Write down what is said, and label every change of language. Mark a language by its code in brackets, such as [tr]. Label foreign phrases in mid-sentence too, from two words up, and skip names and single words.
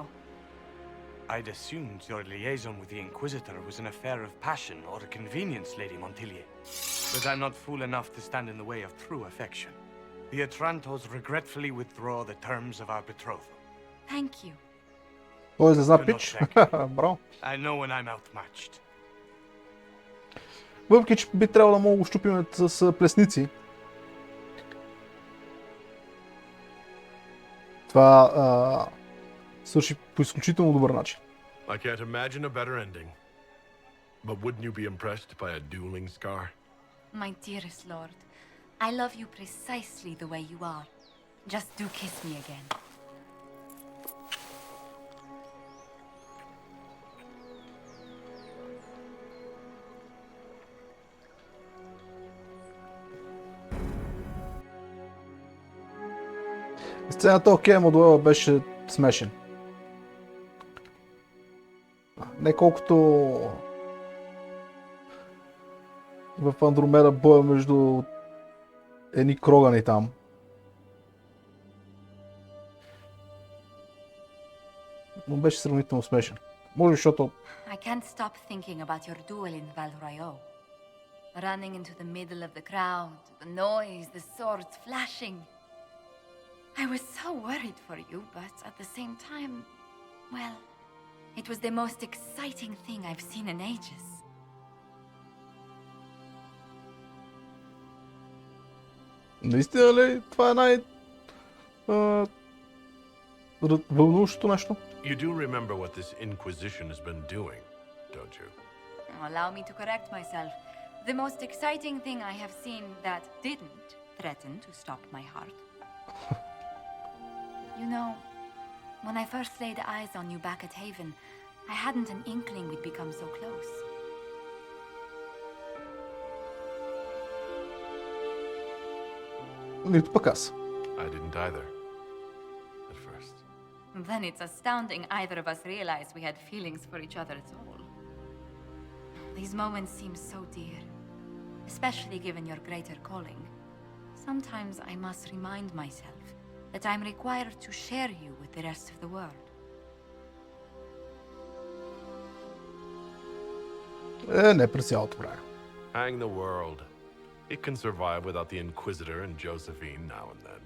[en] I'd assumed your liaison with the Inquisitor was an affair of passion or convenience, Lady Montelier. But I'm not fool enough to stand in the way of true affection. The Otrantos regretfully withdraw the terms of our betrothal. thank you. [bg] Той излезна пич. Браво. [en] I know when I'm outmatched. [bg] Въпреки, че би трябвало да мога да го щупим с плесници. Това свърши по изключително добър начин. [en] I can't imagine a better ending. But wouldn't you be impressed by a dueling scar? My dearest lord, I love you precisely the way you are. Just do kiss me again. [bg] Сцената окей, но дуела беше смешен. Не колкото в Андромеда боя между едни крогани там. Но беше сравнително смешен. Може, защото... [en] I can't stop thinking about your duel in Val Royeaux. Running into the middle of the crowd, the noise, the swords flashing. I was so worried for you, but at the same time, well, it was the most exciting thing I've seen in ages. [bg] Наистина ли това е вълнуващото нещо? [en] You do remember what this Inquisition has been doing, don't you? Allow me to correct myself. The most exciting thing I have seen that didn't threaten to stop my heart. You know, when I first laid eyes on you back at Haven, I hadn't an inkling we'd become so close. [bg] Нито пък аз. [en] I didn't either. At first. Then it's astounding either of us realized we had feelings for each other at all. These moments seem so dear, especially given your greater calling. Sometimes I must remind myself that I'm required to share you with the rest of the world. [bg] Не през цялото време. [en] Hang the world. It can survive without the Inquisitor and Josephine now and then.